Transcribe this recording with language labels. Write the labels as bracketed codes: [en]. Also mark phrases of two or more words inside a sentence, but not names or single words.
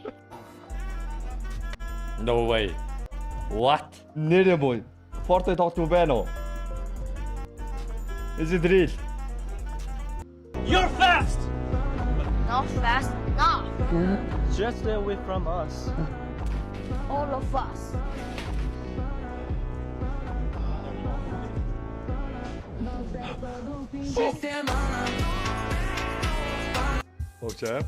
[en] No way. What? Nere boy. [mn] Fortnite тоглож юм байна уу? [en] Is it real? You're fast! Not fast, not Just stay away from us. all of us. Oh chap.